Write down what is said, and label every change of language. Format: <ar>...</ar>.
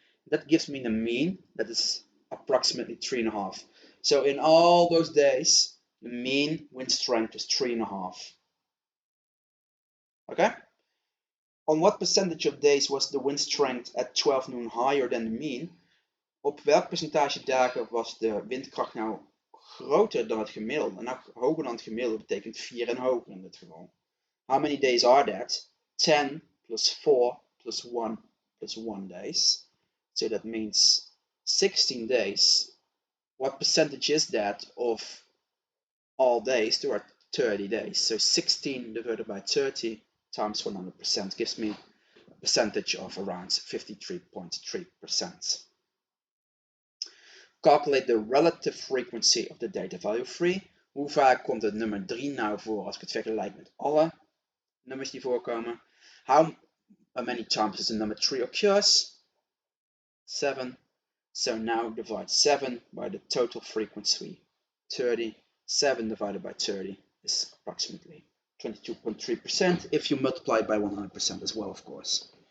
<en>That gives me the mean, that is approximately 3.5. So in all those days, the mean wind strength is 3.5. Okay? On what percentage of days was the wind strength at 12 noon higher than the mean?</en> <nl>Op welk percentage dagen was de windkracht nou groter dan het gemiddelde? Nou, hoger dan het gemiddelde betekent 4 en hoger in dit geval.</nl> <en>How many days are that? 10 plus 4 plus 1 plus 1 days. So that means 16 days. What percentage is that of all days? There are 30 days. So 16 divided by 30 times 100% gives me a percentage of around 53.3%. Calculate the relative frequency of the data value 3.</en> <nl>Hoe vaak komt het nummer 3 nou voor als ik het vergelijk met alle nummers die voorkomen?</nl> <en>How many times does the number 3 occurs? 7. So now divide 7 by the total frequency, 30. 7 divided by 30 is approximately 22.3% if you multiply by 100% as well, of course.</en>